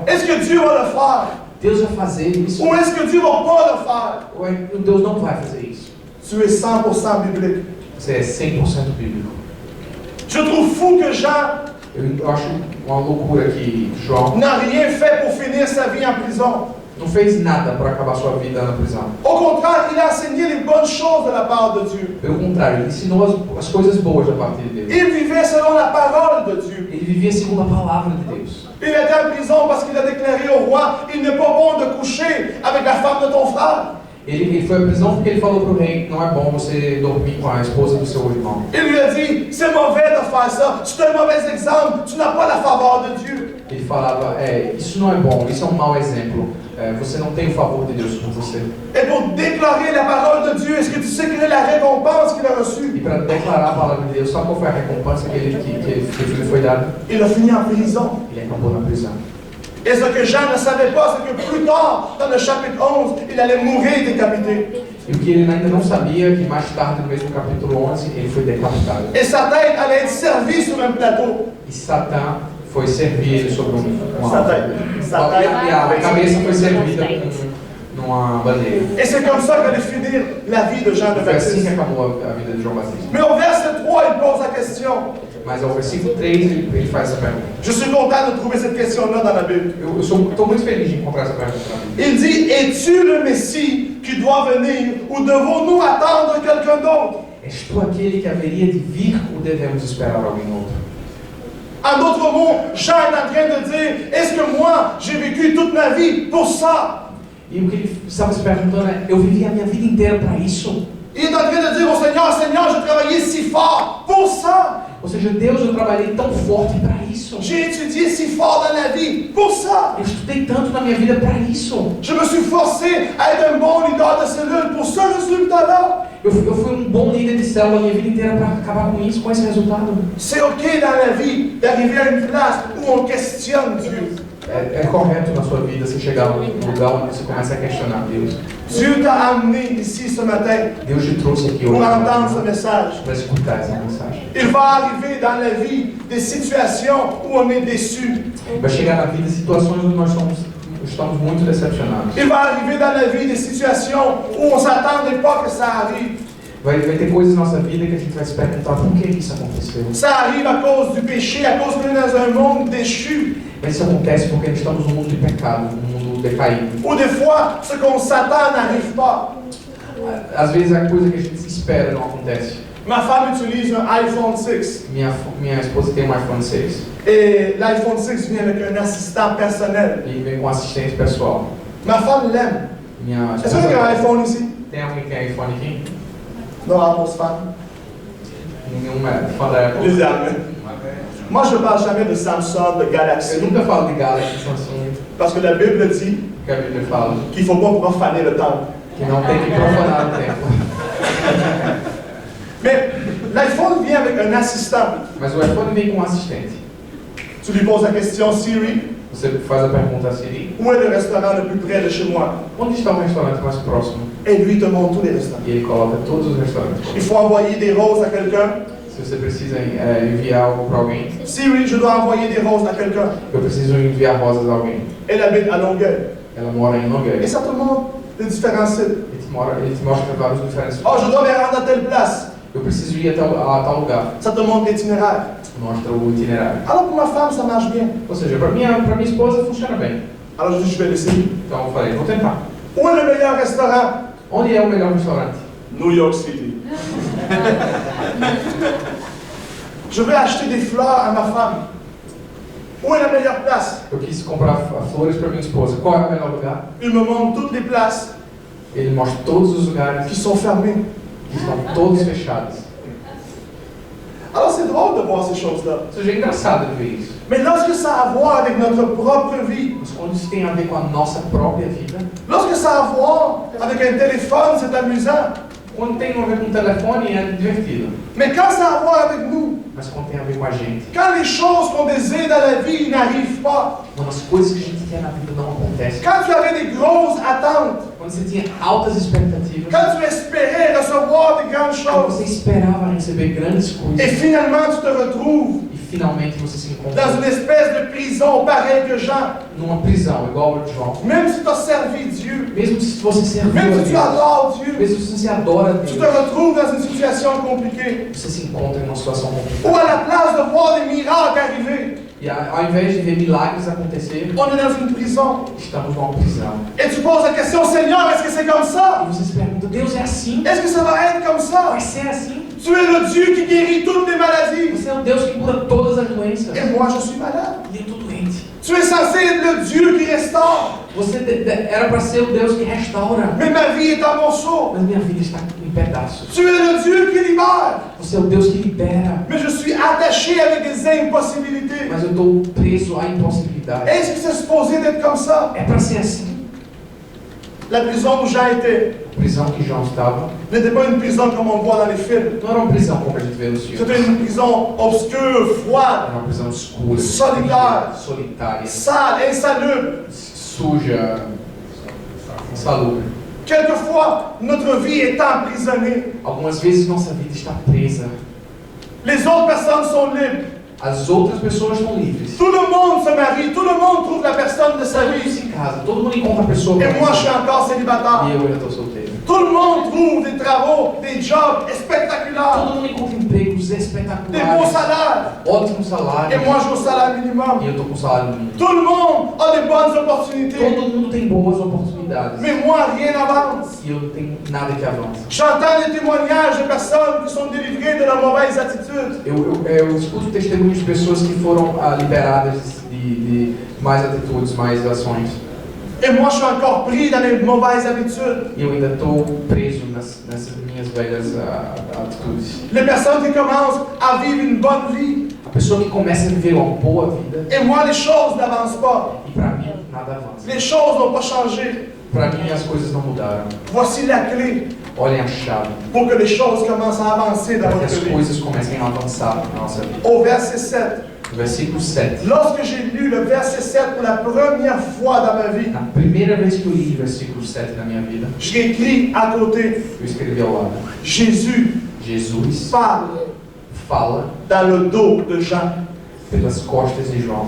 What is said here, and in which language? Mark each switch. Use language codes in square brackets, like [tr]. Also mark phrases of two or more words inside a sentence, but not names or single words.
[fr] Est-ce que Dieu va le faire? [pt] Deus vai fazer isso? [fr] Ou est-ce que Dieu va pas le faire? [pt] Ou Deus não vai fazer isso? [fr] Tu es 100% biblique. [pt] Você é 100% bíblico. [fr] Je trouve fou que Jean [pt] Eu acho uma loucura que João [fr] n'a rien fait pour finir sa vie en prison. [pt] não fez nada para acabar sua vida na prisão. [fr] Au contraire, il a enseigné les bonnes choses de la part de Dieu. [pt] Pelo contrário, ele ensinou as coisas boas da parte de Deus. [fr] Il vivait selon la parole de Dieu. [pt] Ele vivia segundo a palavra de Deus. [fr] Il était en prison parce qu'il a déclaré au roi, il n'est pas bon de coucher avec la femme de ton frère. [pt] Ele foi à prisão porque ele falou para o rei, não é bom você dormir com a esposa do seu irmão. [fr] Il lui a dit, c'est mauvais de faire ça, tu es un mauvais exemple, tu n'as pas la faveur de Dieu. [pt] Ele falava, isso não é bom, isso é um mau exemplo. Você não tem o favor de Deus com você. [fr] Et pour déclarer la parole de Dieu, est-ce que tu sais quelle est la récompense qu'il a reçue? [pt] E para declarar a palavra de Deus, sabe qual foi a recompensa que ele foi dado? [fr] Il a fini en prison. [pt] Ele acabou na prisão. [fr] Et ce que Jean ne savait pas, c'est que plus tard, dans le chapitre 11, il allait mourir décapité. [pt] E o que ele ainda não sabia, que mais tarde, no mesmo capítulo 11, ele foi decapitado. [fr] Et sa tête allait être servie sur un plateau. [pt] E Satã foi servir ele sobre uma [fr] Sa tête. Sa tête. [pt] e a cabeça foi servida numa bandeira. [fr] Et c'est comme ça qu'allait finir la vie de Jean le [pt] Foi assim que [fr] Baptiste. [pt] acabou a vida de João Batista. [fr] Mais au verset 3, il pose la question. [pt] Mas ao versículo 3 ele faz essa pergunta. [fr] Je suis content de trouver cette question-là dans la Bible. [pt] Eu estou muito feliz de encontrar essa pergunta na Bíblia. [fr] Il dit, es-tu le Messie qui doit venir ou devons-nous attendre quelqu'un d'autre? [pt] És tu aquele que haveria de vir ou devemos esperar alguém outro? [fr] En d'autres mots, Jean est en train de dire, est-ce que moi, j'ai vécu toute ma vie pour ça? [pt] E o que ele estava se perguntando é, eu vivi a minha vida inteira para isso? [fr] Il est en train de dire au Seigneur, Seigneur, j'ai travaillé si fort pour ça. [pt] Ou seja, Deus, eu trabalhei tão forte para isso. [fr] J'ai étudié si fort dans la vie pour ça. [pt] Eu estudei tanto na minha vida para isso. [fr] Je me suis forcé à être un bon leader de cellule pour ce résultat-là. [pt] Eu fui um bom líder de célula a minha vida inteira para acabar com isso, com esse resultado. [fr] C'est ok dans la vie d'arriver à une place où on questionne Dieu. [pt] É correto na sua vida você chegar a um lugar onde você começa a questionar Deus. [fr] Dieu t'a amené ici ce matin [pt] Deus te trouxe aqui [fr] pour [pt] hoje [fr] entendre ce message. [pt] para escutar essa mensagem. [fr] Il va arriver dans la vie des situations où on est déçu. [pt] Vai chegar na vida situações onde nós estamos muito decepcionados. [fr] Il va arriver dans la vie des situations où on ne s'attendait pas que ça arrive. [pt] Vai ter coisas na nossa vida que a gente vai se perguntar por que isso aconteceu. [fr] Ça arrive à cause du péché, à cause qu'on est dans un monde déchu. [pt] Mas isso acontece porque estamos num mundo de pecado, num mundo decaído. [fr] Ou des fois, ce qu'on s'attend n'arrive pas. [pt] Às vezes a coisa que a gente se espera não acontece. [fr] Ma femme utilise un iPhone 6. [pt] Minha esposa tem um iPhone 6 [fr] Et l'iPhone 6 vient avec un assistant personnel. [pt] e vem com assistente pessoal. [fr] Ma femme l'aime. [pt] Minha [fr] Est-ce qu'il y a un [pt] esposa [fr] iPhone ici? [pt] tem alguém que tem iPhone aqui? [fr] Non, à vos femmes. [pt] Nenhum é fã da Apple. [fr] Les amis. Moi, je ne parle jamais de Samsung, de [pt] Eu [fr] Galaxy. [pt] nunca falo de Galaxy, Samsung, [fr] Parce que la Bible dit [pt] que a Bíblia fala [fr] qu'il ne faut pas profaner le temple. [pt] que não tem que profanar o templo. [fr] Mais l'iPhone vient avec un assistant. [pt] Mas o iPhone vem com um assistente. [fr] Tu lui poses la question, Siri, [pt] Você faz a pergunta a Siri, [fr] où est le restaurant le plus près de chez moi? [pt] onde está o restaurante mais próximo? [fr] Et lui te montre tous les restaurants. [pt] E ele coloca todos os restaurantes. [fr] Il faut envoyer des roses à quelqu'un. [pt] Se você precisa enviar algo para alguém, [fr] Siri, je dois envoyer des roses à quelqu'un. [pt] eu preciso enviar rosas a alguém. [fr] Elle habite à Longueuil. [pt] Ela mora em Longueuil. [fr] Et ça te montre les différents sites. [pt] Ele te mostra vários diferentes. [fr] Oh, je dois me rendre à telle place. [pt] Eu preciso ir a tal lugar. [fr] Ça te montre l'itinéraire. [pt] Mostra o itinerário. [fr] Alors pour ma femme, ça marche bien. [pt] Ou seja, para minha esposa funciona bem. [fr] Alors je dis, je vais l'essayer. [pt] Então eu falei, vou tentar. [fr] Où est le meilleur restaurant? [pt] Onde é o melhor restaurante? New York City. [fr] Je vais acheter des fleurs à ma femme. Où est la meilleure place? [pt] Eu quis comprar flores para minha esposa. Qual é o melhor lugar? [fr] Il me montre toutes les places [pt] Ele mostra todos os lugares [fr] qui sont fermées. [pt] que estão todos fechados. [fr] Alors c'est drôle de voir ces choses-là. [pt] Ou seja, é engraçado de ver isso. [fr] Mais lorsque ça a à voir avec notre propre vie, [pt] Mas quando isso tem a ver com a nossa própria vida, [fr] lorsque ça a à voir avec un téléphone, c'est amusant. [pt] quando tem a ver com o telefone é divertido. [fr] Mais quand ça a à voir avec nous, [pt] Mas quando tem a ver com a gente, [fr] quand les choses qu'on désire dans la vie n'arrivent pas, [pt] quando as coisas que a gente quer na vida não acontecem, [fr] quand tu avais des grosses attentes, [pt] quando você tinha altas expectativas, [fr] quand tu espérais recevoir de grandes [pt] quando [fr] choses, [pt] você esperava receber grandes [fr] et [pt] coisas, [fr] finalement tu te retrouves [pt] e finalmente você se encontra [fr] dans une espèce de prison pareille que Jean. [pt] numa prisão igual a de João. [fr] Même si tu as servi Dieu, [pt] Mesmo se você serviu [fr] même [pt] a [fr] si tu [pt] Deus, [fr] adores Dieu, [pt] mesmo se você adora a [fr] tu te [pt] Deus, [fr] retrouves dans une situation compliquée. [pt] você se encontra em uma situação [fr] Ou [pt] complicada. [fr] à la place de voir des miracles arriver, [pt] E ao invés de ver milagres acontecer, [fr] on est dans une prison. [pt] estamos numa prisão. [fr] Et tu poses la question, Seigneur, est-ce que c'est comme [pt] E [fr] ça? [pt] você se pergunta, Deus é assim? [fr] Est-ce que ça va être comme ça? [pt] Vai ser assim? [fr] Tu es le Dieu qui guérit toutes les maladies. [pt] Você é o Deus que cura todas as doenças. [fr] Et moi, je suis malade. [pt] E eu tô doente. [fr] Tu es censé être le Dieu qui restaure. [pt] Você era para ser o Deus que restaura. [fr] Mais ma vie est en morceaux. [pt] Mas minha vida está em pedaços. [fr] Tu es le Dieu qui libère. [pt] Você é o Deus que libera. [fr] Mais je suis attaché avec des impossibilités. [pt] Mas eu estou preso à impossibilidade. [fr] Est-ce que c'est supposé d'être comme ça? [pt] É para ser assim. [fr] La prison où Jean était [pt] A prisão que João estava [fr] n'était pas une prison comme on voit dans les films. [pt] não era uma prisão como a gente vê nos filmes. [fr] C'était une prison obscure, froide, [pt] Era uma prisão escura, Solitária. fria, solitária, [fr] sale, insalubre. [pt] suja, insalubre. [fr] Quelquefois, notre vie est emprisonnée. [pt] Algumas vezes nossa vida está presa. [fr] Les autres personnes sont libres. [pt] As outras pessoas estão livres. [fr] Tout le monde se marie, tout le monde trouve la personne de sa [pt] Todo mundo [fr] vie. [pt] se casa, todo mundo encontra a pessoa [fr] Et [pt] para [fr] moi, je suis [pt] casar. [fr] encore célibataire. [pt] E eu ainda estou solteiro. [fr] Tout le monde trouve des travaux, des jobs spectaculaires, [pt] Todo mundo encontra empregos [fr] des beaux [pt] espetaculares, [fr] salaires. [pt] ótimos [fr] Et [pt] salários. [fr] moi, je suis au salaire minimum. [pt] E eu estou com salário mínimo. [fr] Tout le monde a des bonnes opportunités. [pt] Todo mundo tem boas oportunidades. [fr] Mais moi, rien n'avance. [pt] E eu não tenho nada que avance. [fr] J'entends des témoignages de personnes qui sont délivrées de leur mauvaise attitude. [pt] Eu escuto testemunhos de pessoas que foram liberadas de mais atitudes, mais ações. [fr] Et moi, je suis encore pris dans les mauvaises habitudes. [pt] E eu ainda estou preso nessas minhas velhas atitudes. [fr] Les personnes qui commencent à vivre une bonne vie. [pt] A pessoa que começa a viver uma boa vida, [fr] Et moi, les choses n'avancent pas. [pt] e para mim nada avança. [fr] Les choses n'ont pas changé. [pt] Para mim as coisas não mudaram. [fr] Voici la clé [pt] Olhem a chave [fr] pour que les choses commencent à avancer dans [pt] para que [fr] votre [pt] as [fr] vie. [pt] coisas comecem a avançar na nossa vida. [fr] Au verset 7. [pt] No versículo 7. [fr] Lorsque j'ai lu le verset 7 pour la première fois dans ma vie, [pt] Na primeira vez que eu li o versículo 7 da minha vida, [fr] j'ai écrit à côté, [pt] eu escrevi ao lado: [fr] Jésus [pt] Jesus [fr] parle [pt] fala [fr] dans le dos de Jean. [pt] pelas costas de João.